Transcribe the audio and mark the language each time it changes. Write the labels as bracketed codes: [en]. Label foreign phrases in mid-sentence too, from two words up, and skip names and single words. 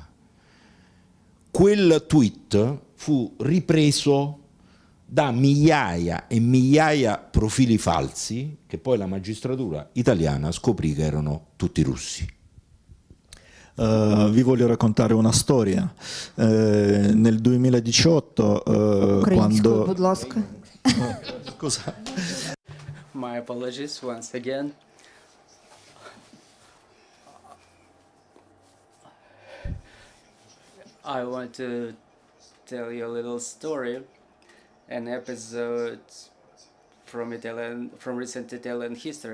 [it] Quel tweet fu ripreso da migliaia e migliaia profili falsi, che poi la magistratura italiana scoprì che erano tutti russi. Vi voglio raccontare una storia. Nel 2018, [uk] Українською, [it] quando... [uk] будь ласка. [it] Scusa. [en] My apologies once again. I want to tell you a little story, an episode from recent Italian history.